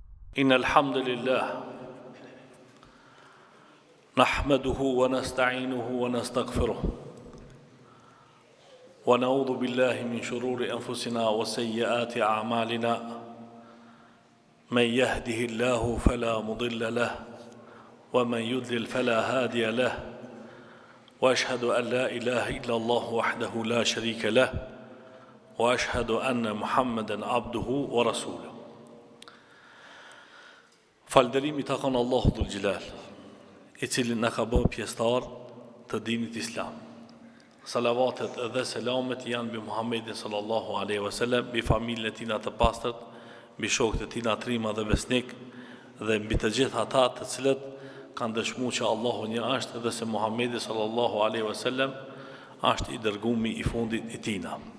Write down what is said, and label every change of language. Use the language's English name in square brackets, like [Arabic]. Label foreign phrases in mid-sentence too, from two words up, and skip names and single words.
[Arabic] إن الحمد لله نحمده ونستعينه ونستغفره ونعوذ بالله من شرور أنفسنا وسيئات أعمالنا من يهده الله فلا مضل له ومن يضلل فلا هادي له وأشهد أن لا إله إلا الله وحده لا شريك له وأشهد أن محمدا عبده ورسوله. [Albanian] Falënderimi takon [Arabic] الله ذو الجلال, [Albanian] I cili na ka bërë pjesëtar të dinit islam. Salavatet dhe selamet janë mbi Muhammedin [Arabic] صلى الله عليه وسلم, [Albanian] mbi familjen e tij të pastërt, mbi shokët e tij të trima dhe besnik, dhe mbi të gjithë ata të cilët kanë dëshmuar që Allahu një është dhe se Muhammedi [Arabic] صلى الله عليه وسلم [Albanian] është I dërguari I fundit I tina.